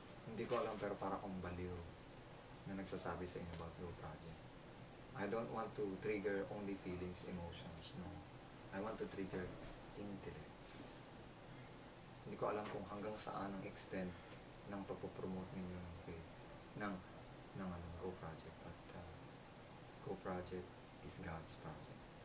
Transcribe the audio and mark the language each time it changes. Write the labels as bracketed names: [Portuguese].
[Filipino] Hindi ko alam, pero para akong baliw na nagsasabi sa inyo about Go Project. [English] I don't want to trigger only feelings, emotions, no. I want to trigger intellects. [Filipino] Hindi ko alam kung hanggang saan ang extent ng pagpopromote ninyo ng faith, ng Go Project. [English] But Go Project is God's project.